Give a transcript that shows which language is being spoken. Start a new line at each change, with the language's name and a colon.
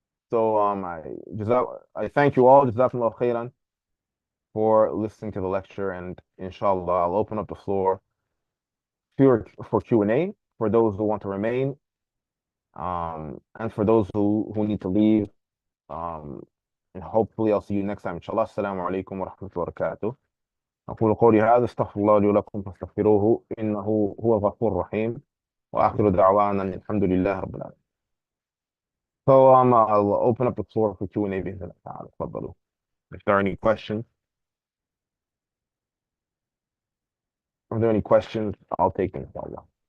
English: So I thank you all, Jazakumullah khairan, for listening to the lecture, and inshallah I'll open up the floor for Q&A for those who want to remain, and for those who need to leave. And hopefully I'll see you next time.
Arabic: Inshallah. Assalamu alaikum wa rahmatullahi wa barakatuh. أقول قولي هذا استغفر الله لي ولكم فاستغفروه إنه هو الغفور الرحيم وآخر دعوانا الحمد لله رب العالمين.
English: So I'll open up the floor for Q&A
Arabic: بإذن الله تعالى. تفضلوا.
English: If there are any questions, if there are any questions, I'll take them, inshallah.